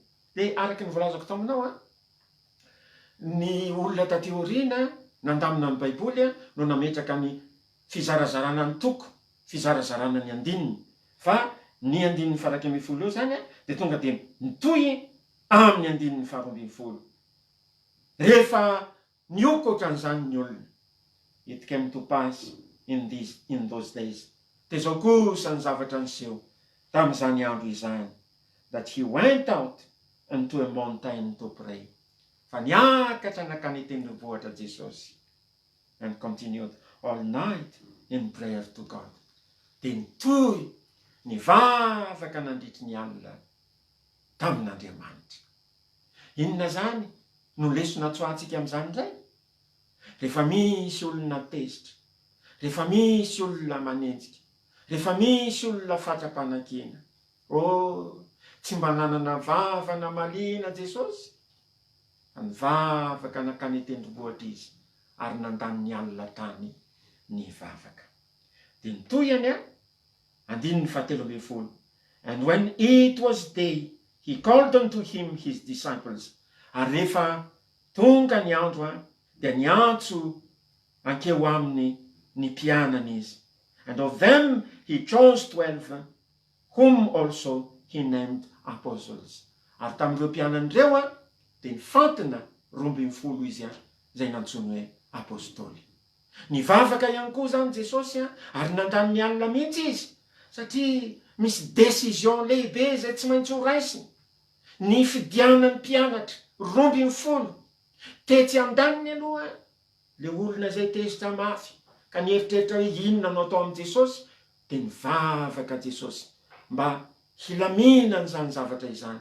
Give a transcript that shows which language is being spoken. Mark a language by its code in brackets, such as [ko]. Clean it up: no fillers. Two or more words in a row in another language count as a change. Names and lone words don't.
[mg] De araky ny volazako taminao ny olona taty aoriana nandamina ny Baiboly no nametraka ny fizarazarana ny toko, fizarazarana ny andininy. Fa ny andininy 110 io zany de tonga de mitohy amin'ny andininy 220. Rehefa nioko ohatran'izany ny olona, [en] it came to pass in those days. [mg] De zao kosa ny zavatra niseho tamin'izany andro izany, [en] that he went out into a mountain to pray. [mg] Fa niakatra nakany tendrombohitra Jesosy, [en] and continued all night in prayer to God. [mg] De nitohy nivavaka nandritry ny alina tamin'Andriamanitra. Inona zany no lesona tsoatsika amin'izany indray? Rehefa misy olona tezitra, rehefa misy olona manenjika, rehefa misy olona fatra-panakena, tsy mba nanana vavana malina Jesosy, nivavaka nakany tendrombohitra izy ary nandany ny alina tany nivavaka. Dia nitoyany andininy 17. [en] And when it was day, he called unto him his disciples. [mg] Ary rehefa tonga ny andro dia niantso ankeo aminy ny mpianany izy. [en] And of them he chose 12, whom also he named apostles. [mg] Ary tamin'ireo mpianany ireo dia nifantina 12 izy izay nantsoiny hoe apôstôly. Nivavaka ihany koa zany Jesosy ary nandany ny alina mihitsy izy, satria misy décision lehibe izay tsy maintsy ho raisiny. Ny fidianany mpianatra 12 tetsy andaniny aloha le olona izay tezitra mafy ka nieritreritra hoe inona no atao amin'i Jesosy, dia nivavaka Jesosy mba hilaminany zany zavatra izany.